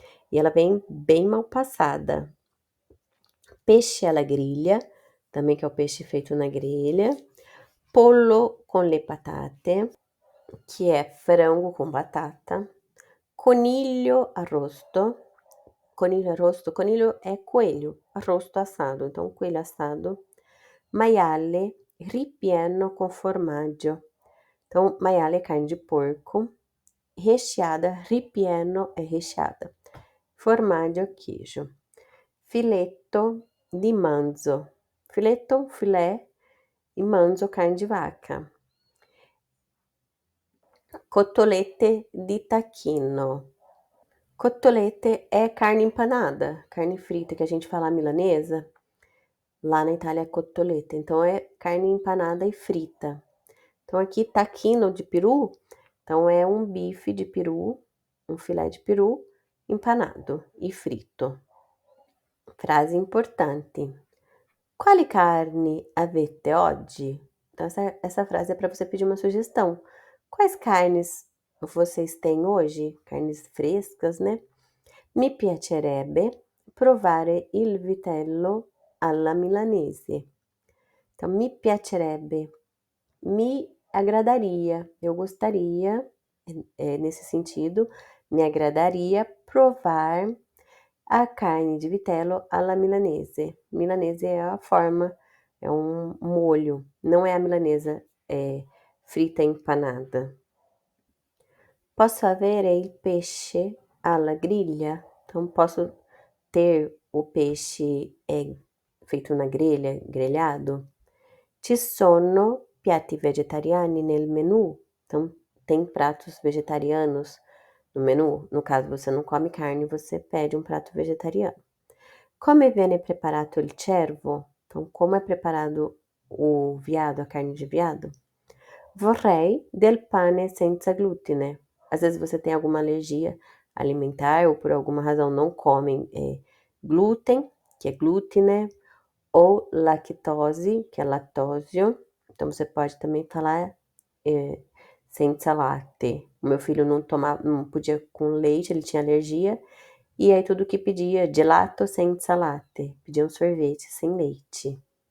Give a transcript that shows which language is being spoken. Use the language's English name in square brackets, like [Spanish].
[Portuguese] E ela vem bem mal passada. [Italian] Pesce alla griglia, [Portuguese] também que é o peixe feito na grelha. [Italian] Pollo con le patate, [Portuguese] que é frango com batata. [Italian] Coniglio arrosto. Coniglio arrosto, [Portuguese] coniglio é coelho, arrosto assado, então coelho assado. [Italian] Maiale ripieno com formaggio. [Portuguese] Então, maiale é carne de porco. Recheada, ripieno é recheada. Formaggio, queijo. [Italian] Filetto di manzo. [Portuguese] Filetto, filé, e manzo, carne de vaca. [Italian] Cotolette di tacchino. [Portuguese] Cotolette é carne empanada, carne frita, que a gente fala milanesa. Lá na Itália é cotolette, então é carne empanada e frita. Então aqui, tacchino de peru, então é um bife de peru, um filé de peru empanado e frito. Frase importante. [Italian] Quali carne avete oggi? [Portuguese] Então essa frase é para você pedir uma sugestão. Quais carnes vocês têm hoje? Carnes frescas, né? [Italian] Mi piacerebbe provare il vitello alla milanese. [Portuguese] Então, [Italian] me piacerebbe, [Portuguese] me agradaria, eu gostaria, nesse sentido, me agradaria provar a carne de [Italian] vitello alla milanese. [Portuguese] Milanese é a forma, é um molho, não é a milanesa frita empanada. [Italian] Posso avere il pesce alla griglia? [Portuguese] Então, posso ter o peixe feito na grelha, grelhado? [Italian] Ci sono piatti vegetariani nel menu? [Portuguese] Então, tem pratos vegetarianos no menu? No caso, você não come carne, você pede um prato vegetariano. [Italian] Come viene preparato il cervo? [Portuguese] Então, como é preparado o veado, a carne de veado? [Italian] Vorrei del pane senza glutine. [Portuguese] Às vezes você tem alguma alergia alimentar ou por alguma razão não comem glúten, que é glutine, ou lactose, que é lactósio. Então você pode também falar [Italian] senza latte. [Portuguese] O meu filho não podia com leite, ele tinha alergia, e aí tudo que pedia [Italian] gelato senza latte, [Portuguese] pedia um sorvete sem leite.